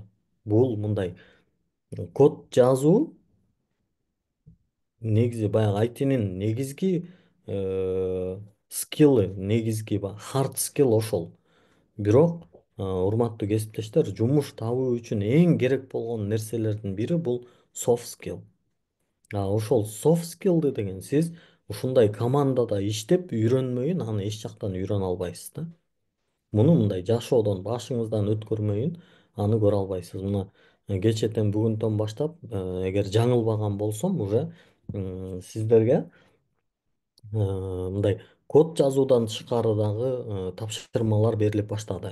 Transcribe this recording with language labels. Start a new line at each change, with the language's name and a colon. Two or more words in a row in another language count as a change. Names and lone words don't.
Kyrgyz: Бул мындай код жазуу негизи баягы айтинин негизги скиллы, негизги
English: hard skill
Kyrgyz: ошол. Бирок урматтуу кесиптештер, жумуш табуу үчүн эң керек болгон нерселердин бири бул
English: soft skill.
Kyrgyz: Ошол
English: soft skillды
Kyrgyz: деген сиз ушундай командада иштеп үйрөнмөйүн аны эч жактан үйрөнө албайсыз да. Муну мындай жашоодон башыңыздан өткөрмөйүн аны көрө албайсыз. Мына кечэтен бүгүнтөн баштап эгер жаңылбаган болсом уже сиздерге мындай код жазуудан тышкары дагы тапшырмалар берилип баштады.